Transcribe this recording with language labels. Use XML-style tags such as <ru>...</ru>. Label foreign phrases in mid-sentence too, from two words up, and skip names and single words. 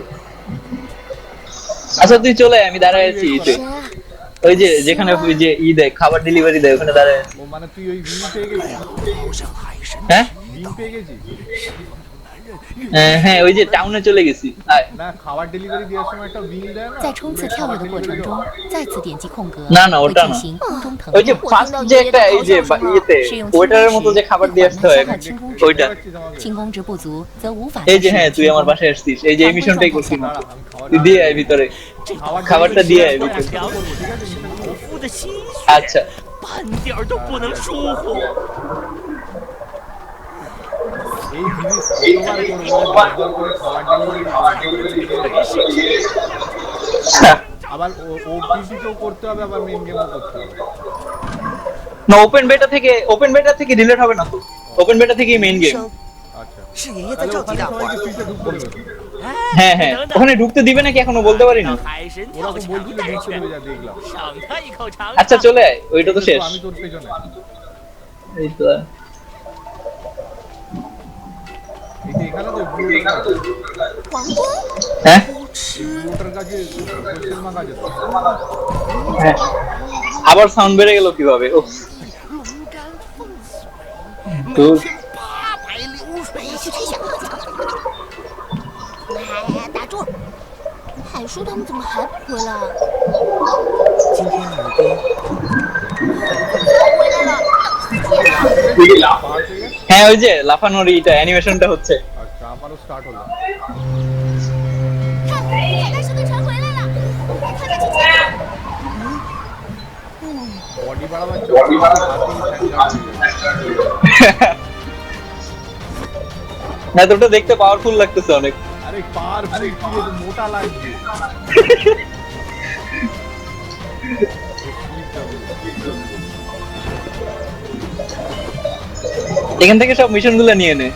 <bn>আচ্ছা তুই চলে আয়, আমি দাঁড়ায় আছি। ওই যে যেখানে ওই যে দেয় খাবার ডেলিভারি দেয়, ওখানে দাঁড়ায় আছি। ও মানে তুই ওই বিল পেয়ে গেছিস? হ্যাঁ বিল পেয়ে গেছিস? হ্যাঁ, ওই যে টাউনে চলে গেছি। না, খাবার ডেলিভারি দেওয়ার সময় একটা বিল দেয় না?</bn> <zh>在冲刺跳跃的过程中，再次点击空格，</zh> <bn>না না,</bn> <zh>会</zh> <bn>ওটা</bn> <zh>进</zh> <bn>না।</bn> <zh>行空中腾</zh> <bn>ওই যে</bn> <zh>空。</zh> <bn>ফার্স্ট যে একটা এই যে ওয়েটারের মতো যে খাবার দিয়ে আসতে হয়, ওইটা।</bn> <zh>轻功值不足则无法。</zh> <bn>এই যে হ্যাঁ, তুই আমার বাসায় আসছিস, এই যে এই মিশনটাই করছিস। দাঁড়া, আমি খাবার তুই দিয়ে আয় ভিতরে, খাবারটা দিয়ে আয় ভিতরে। একটা করবো, ঠিক আছে?</bn> <zh>夫的心血，</zh> <bn>আচ্ছা,</bn> <zh>半点儿都不能疏忽。</zh> <bn>এই জিনিস কতবার করবো? বারবার করে খাবার ডেলিভারি আবার ওপিটি কেও করতে হবে, আবার মেইন গেমও করতে হবে। না</bn> <en>open beta</en> <bn>থেকে ডিলিট হবে না তো,</bn> <en>open beta</en> <bn>থেকেই</bn> <en>main game.</en> <bn>আচ্ছা,</bn> <zh>是爷爷在召集大伙儿。</zh> <bn>ফ্রিতে ঢুকতে দেবে? হ্যাঁ হ্যাঁ, ওখানে ঢুকতে দিবে নাকি এখনো বলতে পারি না।</bn> <zh>海神</zh> <bn>ওরা</bn> <zh>跳</zh> <bn>তো</bn> <zh>墙</zh> <bn>বলছিল</bn> <zh>带</zh> <bn>ঢুকতে দেবে,</bn> <zh>去，</zh> <bn>যা দেখলাম।</bn> <zh>赏他一口尝</zh> <bn>আচ্ছা</bn> <zh>尝。</zh> <bn>চলে আয়, ওইটা তো শেষ। আমি তোর পেছনে। এই তো এই যে এখানে তো ব্লুটার কাছে,</bn> <zh>王宫</zh> <bn>হ্যাঁ ব্লুটার কাছে</bn> <en>question mark</en> <bn>আছে তো। হ্যাঁ, আবার সাউন্ড বেড়ে গেল কিভাবে? ও</bn> <zh>龙肝凤髓，</zh> <bn>তো</bn> <zh>800流水席呀！哎，打住！海叔他们怎么还不回来？今天母龟回来了。</zh> <bn>হ্যাঁ, ওই যে লাফানোর এইটা অ্যানিমেশনটা হচ্ছে। আচ্ছা, আমারও স্টার্ট হলো।</bn> <zh>看，海大师的船回来了，看看这些。</zh> <bn>বডি বাড়াবার চক্করে না তো ওটা দেখতে পাওয়ারফুল লাগতেছে অনেক। আরে পাওয়ারফুল কি রে, মোটা লাগছে। এখান থেকে সব মিশন গুলো নিয়ে নে।</bn>